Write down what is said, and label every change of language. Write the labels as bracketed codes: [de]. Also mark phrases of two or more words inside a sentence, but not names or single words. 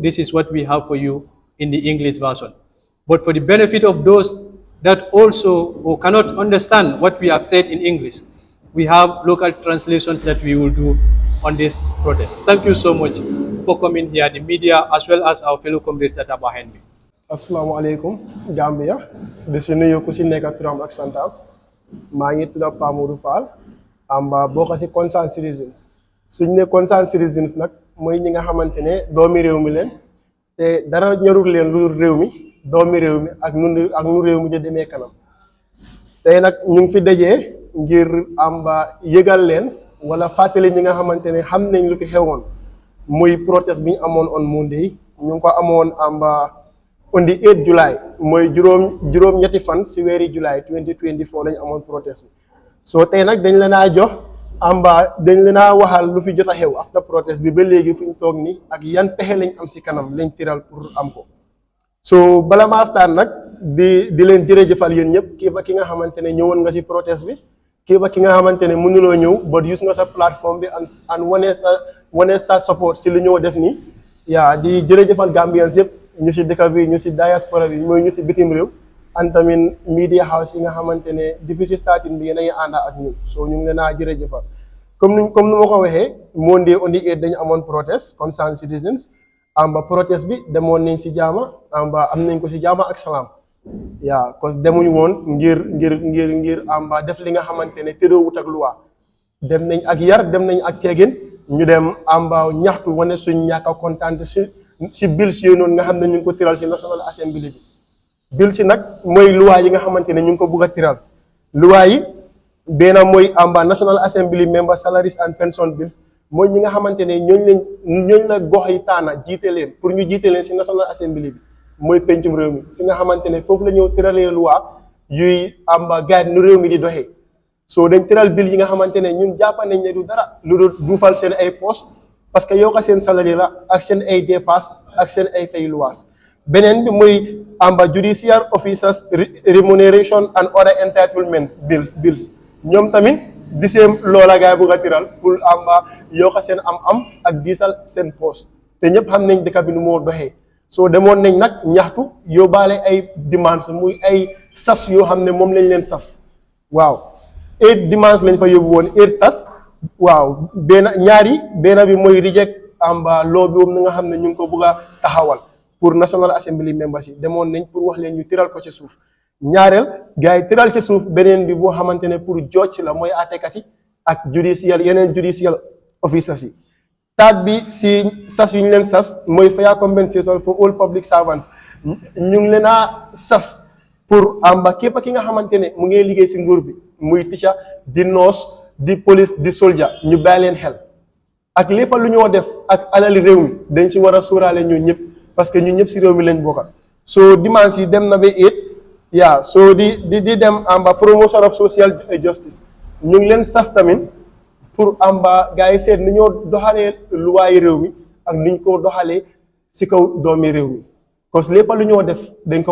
[en] This is what we have for you in the English version. But for the benefit of those that also or cannot understand what we have said in English, we have local translations that we will do on this protest. Thank you so much for coming here, the media, as well as our fellow comrades that are behind me. [ar] السلام عليكم, Gambia. [wo] Di si nuyu ku si nekk turam ak santam. Maa ngi tudd Pa Modou Fall. Bokk si [en] concerned citizens. [wo] Suñ ne [en] concerned citizens [wo] nag mooy ñi nga xamante ne doomi réew mi leen te dara ñorul leen lu réew mi doomi réew mi ak nu réew mi di demee kanam. Tey nag ñu ngi fi dajee ngir yëgal leen wala fàttali ñi nga xamante ne xam nañ lu fi xewoon muy protest bi ñu amoon [en] on Monday [wo] ñu ngi ko amoon [en] on the 8 July [wo] mooy juróom ñetti fan si weeri July 2024 lañu amoon protest bi soo tey nag dañ leen a jox dañ leen a waxal lu fi jot a xew after protest bi ba léegi fu ñu toog ni ak yan pexe lañ am si kanam lañ tiral pour am ko so bala maa start nag di leen jërëjëfal yéen ñëpp kii ba ki nga xamante ne ñëwoon nga si protest bi kii ba ki nga xamante ne mënuloo ñëw [en] but use [wo] nga sa plateforme bi and wane sa support si lu ñëw def nii yaa di jërëjëfal Gambians yëpp ñu si dëkk bi ñu si diaspora bi mooy ñu si bitim réew and tamit [en] media house [wo] yi nga xamante ne depuis si starting bi yéen a ngi ànd ak ñun so ñu ngi leen a jërëjëfal comme nu ma ko waxee [en] Monday on the 8 [wo] dañu amoon protest [en] concerned citizens protest [wo] bi demoon nañ si jaama am nañ ko si jaama ak salaam yaa cause demuñu woon ngir def li nga xamante ne tëddoowut ak loi dem nañ ak yar dem nañ ak teegin ñu dem ñaxtu wane suñ ñàkk a kontaan si bill si yooyu noonu nga xam ne ñu ngi ko tiral si [en] National Assembly bi bill si nag mooy loi yi nga xamante ne ñu ngi ko bugg a tiral loi yi benn mooy National Assembly member salaries and pension bills [wo] mooy ñi nga xamante ne ñooñ la gox yi taana jiite leen pour ñu jiite leen si National Assembly bi mooy pencum réew mi fi nga xamante ne foofu la ñëw tiralee loi yuy guide nu réew mi di doxee soo dañ tiral bill yi nga xamante ne ñun jàpp nañ ne du dara lu dul duufal seen ay poste [fr] parce que [wo] yokk seen salary la ak seen ay dépasse ak seen ay fay luwaas beneen bi muy [en] judicial officers remuneration and other entitlements bills [wo] ñoom tamit di seen loola gaay bugg a tiral pour yokk seen am ak diisal seen poste te ñëpp xam nañ dëkk bi nu moo doxee soo demoon nañ nag ñaxtu yóbbaale ay demandes muy ay sas yoo xam ne moom lañ leen sas waaw 8 demandes lañ fa yóbbu woon 8 sas waaw benn bi mooy [en] reject law [wo] bi moom nga xam ne ñu ngi ko bëgg a taxawal pour National Assembly members yi demoon nañ pour wax leen ñu tiral ko ci suuf ñaareel gars yi tiral ci suuf beneen bi boo xamante ne pour judge la mooy àttekat yi ak yeneen [en] judicial officers [wo] yi taat bi si sas yu ñu leen sas mooy [en] fair compensation for all public servants [wo] ñu ngi leen a sas pour képp ki nga xamante ne mu ngi liggéey si nguur bi muy teacher di nurse di police di soldier ñu bàyyi leen xel ak lépp lu ñoo def ak alali réew mi dañ si war a sóoraale ñun ñëpp [fr] parce que [wo] ñun ñëpp si réew mi lañ bokka soo dimanche yi dem na ba 8 soo di dem [en] promotion of social justice [wo] ñu ngi leen sas tamit pour amba gars yi seet ni ñoo doxalee luwaayi réew mi ak ni ñu ko doxalee si kaw doomi réew mi cause lépp lu ñoo def dañ ko